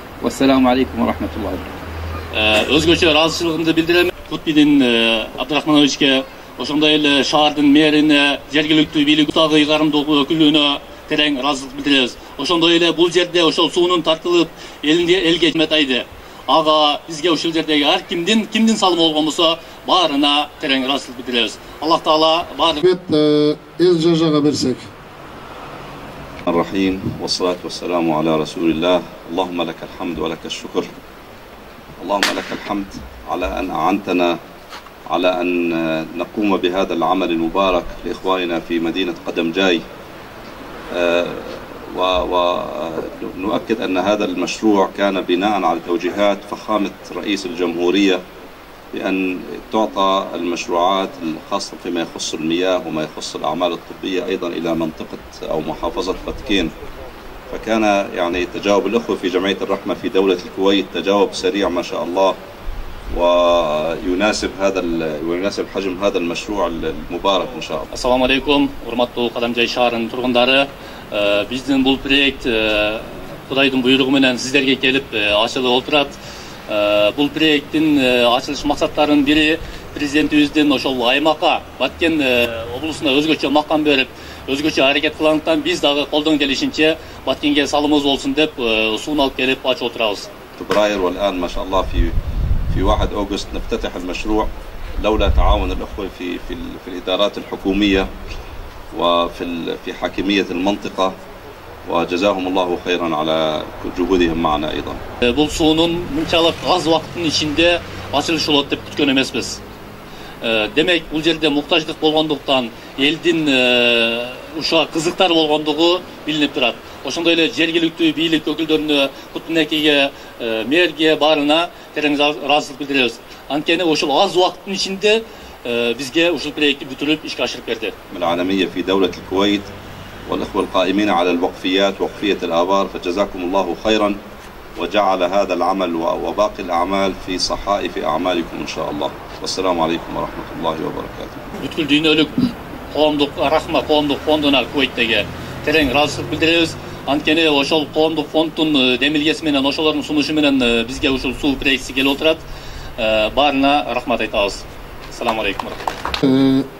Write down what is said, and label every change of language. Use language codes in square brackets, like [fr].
[ar] والسلام عليكم ورحمة الله وبركاته. [ky] Өзгөчө ыраазычылыгымды билдирем Кутбидин Абдрахмановичке, ошондой эле шаардын мэрине, жергиликтүү бийлик дагы ыйгарымдуу өкүлүнө терең ыраазычылык билдиребиз. Ошондой эле бул жерде ошол суунун тартылып элге жетмейди. Ага бизге ушул жердеги ар кимдин салымы болгон болсо баарына терең ыраазычылык билдиребиз. Аллах Таала баардык эз жажага берсек. [ar] الرحيم والصلاة والسلام على رسول الله. اللهم لك الحمد ولك الشكر. اللهم لك الحمد على أن أعنتنا على أن نقوم بهذا العمل المبارك لإخواننا في مدينة قدمجاي. ونؤكد أن هذا المشروع كان بناء على توجيهات فخامة رئيس الجمهورية بأن تعطى المشروعات الخاصة فيما يخص المياه وما يخص الأعمال الطبية أيضا إلى منطقة أو محافظة باتكين. فكان يعني تجاوب الأخوة في جمعية الرحمة في دولة الكويت تجاوب سريع ما شاء الله، ويناسب حجم هذا المشروع المبارك إن شاء الله. [ky] Assalamu alaikum, урматтуу Кадамжай шаарынын тургундары. Биздин бул проект Кудайдын буйругу менен сиздерге келип ачылып отурат. Бул проекттин ачылыш максаттарынын бири президентибиздин ошол аймакка Баткен облусуна өзгөчө макам берип, өзгөчө аракет кылгандыктан биз дагы колдон келишинче Баткенге салымыбыз болсун деп суун алып келип ачып отурабыз. [ar] فبراير والآن ما شاء الله في 1 أغسطس نفتتح المشروع لولا تعاون الأخوة في الإدارات الحكومية وفي حاكمية المنطقة، وجزاهم الله خيرا على جهودهم معنا أيضا. [ky] Бул суунун мынчалык аз убакыттын ичинде ачылышы болот деп күткөн эмеспиз. Демек, бул жерде муктаждык болгондуктан элдин ушуга кызыктар болгондугу билинип турат. Ошондой эле жергиликтүү бийлик өкүлдөрүнө, Кутунекиге, мэрге баарына терең ыраазычылык билдиребиз. Анткени ошол аз убакыттын ичинде бизге ушул проектти бүтүрүп ишке ашырып берди. [ar] العالمية في دولة الكويت والأخوة القائمين على الوقفيات وقفية الآبار، فجزاكم الله خيرا وجعل هذا العمل وباقي الأعمال في صحائف أعمالكم إن شاء الله. والسلام عليكم ورحمة الله وبركاته. [ky] Бүткүл дүйнөлүк коомдук рахма коомдук фондуна Кувейттеги терең ыраазычылык билдиребиз. Анткени ошол коомдук фонддун демилгеси менен, ошолордун сунушу менен бизге ушул суу проектиси келип отурат. Баарына рахмат айтабыз. Assalamu alaikum.